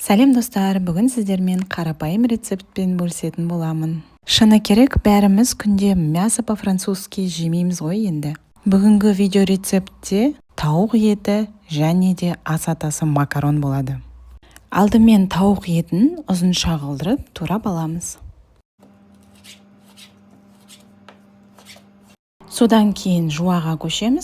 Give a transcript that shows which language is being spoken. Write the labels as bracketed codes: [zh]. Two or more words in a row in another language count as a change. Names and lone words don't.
[kk] Сәлем достар, бүгін сіздермен қарапайым рецептпен бөлісетін боламын. Шыны керек, бәріміз күнде [ru] мясо по-французски [kk] жемейміз ғой енді. Бүгінгі видео рецептте тауық еті және де ас атасы макарон болады. Алдымен тауық етін ұзынша қылдырып турап аламыз. Содан кейін жуаға көшеміз.